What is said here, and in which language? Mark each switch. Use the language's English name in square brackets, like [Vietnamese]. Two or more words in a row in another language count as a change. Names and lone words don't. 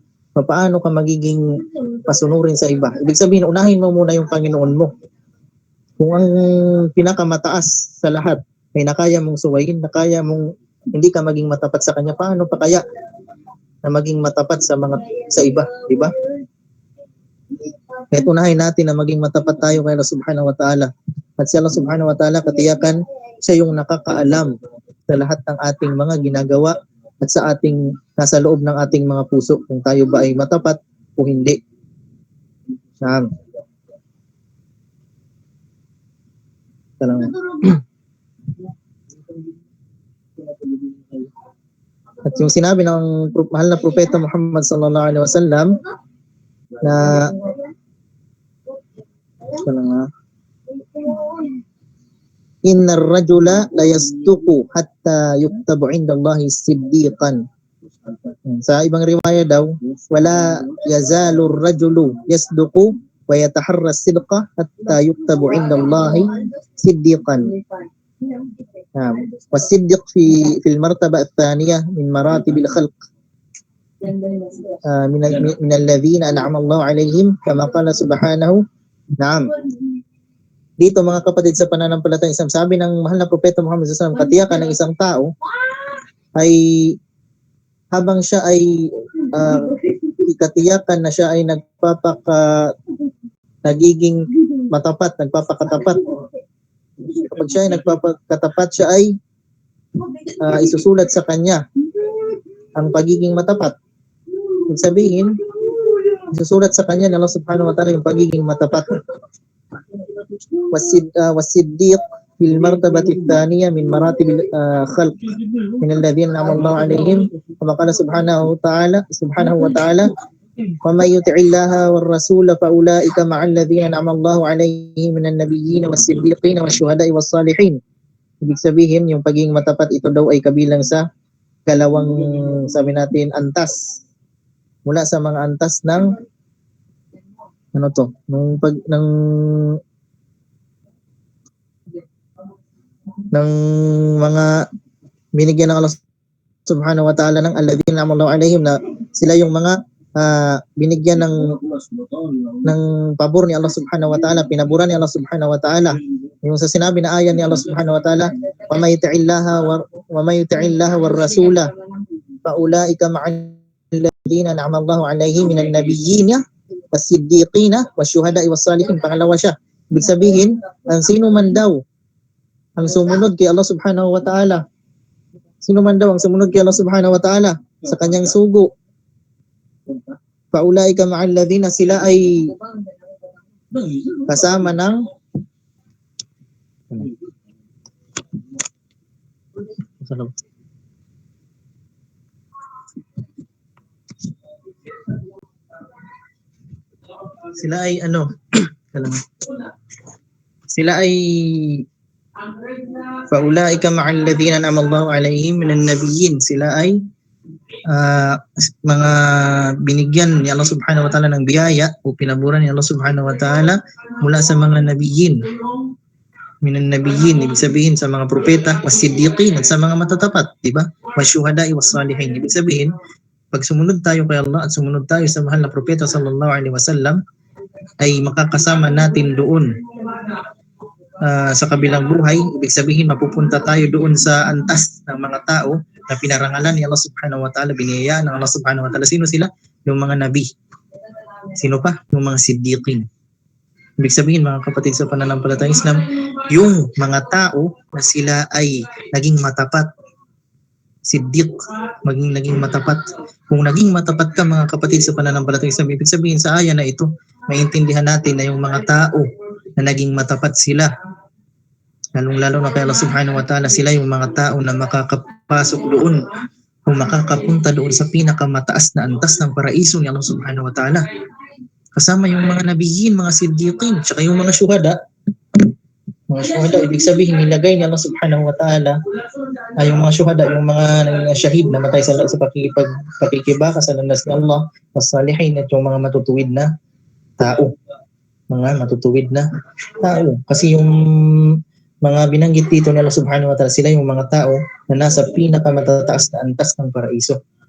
[Filipino] Paano ka magiging pasunurin sa iba? Ibig sabihin, unahin mo muna yung Panginoon mo. Kung ang pinakamataas sa lahat ay nakaya mong suwayin, nakaya mong hindi ka maging matapat sa Kanya, paano pa kaya na maging matapat sa iba? Diba? Kaya unahin natin na maging matapat tayo kay Allah [Arabic] سبحانه وتعالى. [Filipino] At si Allah [Arabic] سبحانه وتعالى, [Filipino] katiyakan, siya yung nakakaalam sa lahat ng ating mga ginagawa at nasa loob ng ating mga puso, kung tayo ba ay matapat o hindi. Naam. Talang. At yung sinabi ng mahal na propeta Muhammad [Arabic] صلى الله عليه وسلم [Filipino] na [Arabic] إن الرجل لا يصدق حتى يكتب عند الله صديقا. [Filipino] Sa ibang riwaya daw, [Arabic] ولا يزال الرجل يصدق ويتحرى الصدق حتى يكتب عند الله صديقا. والصدق في المرتبة الثانية من مراتب الخلق من الذين أنعم الله عليهم كما قال سبحانه. [Filipino] Naam. Dito mga kapatid sa pananampalatayang Islam, sabi ng mahal na propeta Muhammad [Arabic] صلى الله عليه وسلم, [Filipino] katiyakan ng isang tao ay habang siya ay katiyakan na siya ay nagiging matapat, nagpapakatapat. Kapag siya ay nagpapakatapat, siya ay isusulat sa kanya ang pagiging matapat. Ibig sabihin, isusulat sa kanya ng Allah [Arabic] سبحانه وتعالى [Filipino] yung pagiging matapat. [Arabic] والصديق في المرتبة الثانية من مراتب الخلق من الذين أنعم الله عليهم كما قال سبحانه وتعالى ومن يطع الله والرسول فأولئك مع الذين أنعم الله عليهم من النبيين والصديقين والشهداء والصالحين. [Filipino] Ibig sabihin, yung pagiging matapat ito daw ay kabilang sa kalawang, sabi natin, antas. Mula sa mga antas ng ng mga binigyan ng Allah [Arabic] سبحانه وتعالى [Filipino] ng [Arabic] الذين أنعم الله عليهم, [Filipino] na sila yung mga binigyan ng pabor ni Allah [Arabic] سبحانه وتعالى, [Filipino] pinaburan ni Allah [Arabic] سبحانه وتعالى. [Filipino] Yung sa sinabi na ayan ni Allah [Arabic] سبحانه وتعالى, ومن يطع الله والرسول فأولئك مع الذين أنعم الله عليهم من النبيين والصديقين والشهداء والصالحين. [Filipino] Pangalawa siya. Ibig sabihin, ang sino man daw ang sumunod kay Allah [Arabic] سبحانه وتعالى, [Filipino] sino man daw ang sumunod kay Allah [Arabic] سبحانه وتعالى [Filipino] sa kanyang sugo, [Arabic] فأولئك مع الذين, [Filipino] sila ay kasama ng sila ay sila ay [Arabic] فأولئك مع الذين أنعم الله عليهم من النبيين, [Filipino] sila ay mga binigyan ni Allah [Arabic] سبحانه وتعالى [Filipino] ng biyaya o pinaburan ni Allah [Arabic] سبحانه وتعالى [Filipino] mula sa mga nabiyyin, [Arabic] من النبيين, [Filipino] ibig sabihin sa mga propeta, was-siddiqin, at sa mga matatapat, di ba? [Arabic] والشهداء والصالحين. [Filipino] Ibig sabihin, pag sumunod tayo kay Allah at sumunod tayo sa mahal na propeta [Arabic] صلى الله عليه وسلم, [Filipino] ay makakasama natin doon sa kabilang buhay. Ibig sabihin, mapupunta tayo doon sa antas ng mga tao na pinarangalan ni Allah [Arabic] سبحانه وتعالى, [Filipino] biniyayaan ng Allah [Arabic] سبحانه وتعالى. [Filipino] Sino sila? Yung mga nabi. Sino pa? Yung mga siddiqin. Ibig sabihin, mga kapatid sa pananampalatayang Islam, yung mga tao na sila ay naging matapat, siddiq, naging matapat. Kung naging matapat ka, mga kapatid sa pananampalatayang Islam, ibig sabihin sa aya na ito, maintindihan natin na yung mga tao na naging matapat sila, lalong-lalo na kay Allah [Arabic] سبحانه وتعالى, [Filipino] sila yung mga tao na makakapasok doon o makakapunta doon sa pinakamataas na antas ng paraiso ni Allah [Arabic] سبحانه وتعالى. [Filipino] Kasama yung mga nabiyin, mga siddiqin, tsaka yung mga syuhada. Mga syuhada, ibig sabihin, nilagay ni Allah [Arabic] سبحانه وتعالى [Filipino] ay yung mga syuhada, yung mga shahid na matay sa pakikibaka sa landas ni Allah, was-salihin, at yung mga matutuwid na tao. Mga matutuwid na tao. Kasi yung mga binanggit dito ni Allah [Arabic] سبحانه وتعالى, [Filipino] sila yung mga tao na nasa pinakamatataas na antas ng paraiso.